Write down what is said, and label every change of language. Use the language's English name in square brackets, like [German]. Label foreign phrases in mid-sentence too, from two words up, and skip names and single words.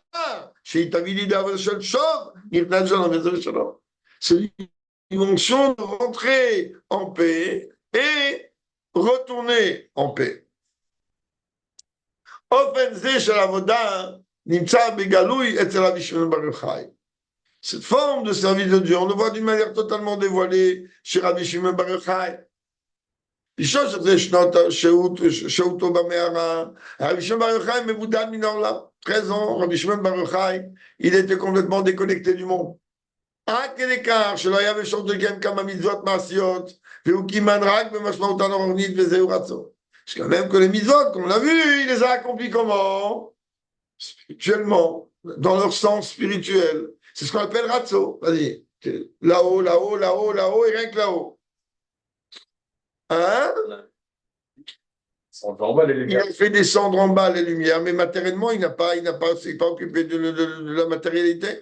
[French] C'est une onction de rentrer en paix et retourner en paix. Cette forme de service de Dieu, on le voit d'une manière totalement dévoilée chez Rabbi Shimon Bar Yochai. [Hebrew] Rabbi Shimon Bar Yochai, מבודד מן העולם. [French] 13 ans, Rabbi Shimon Bar Yochai, il était complètement déconnecté du monde. [Hebrew] עד כדי כך שלא היה באפשרות לקיים כמה מצוות מעשיות, והוא קימן רק במשמעותן הרוחנית וזהו רצון. [French] C'est quand même que les mitzvot, comme on l'a vu, il les a accomplis comment? Spirituellement, dans leur sens spirituel. C'est ce qu'on appelle Ratso. Vas-y. Là-haut, là-haut, là-haut, là-haut, et rien que là-haut. Hein? Il a fait descendre en bas les lumières, mais matériellement, il s'est pas occupé de la matérialité.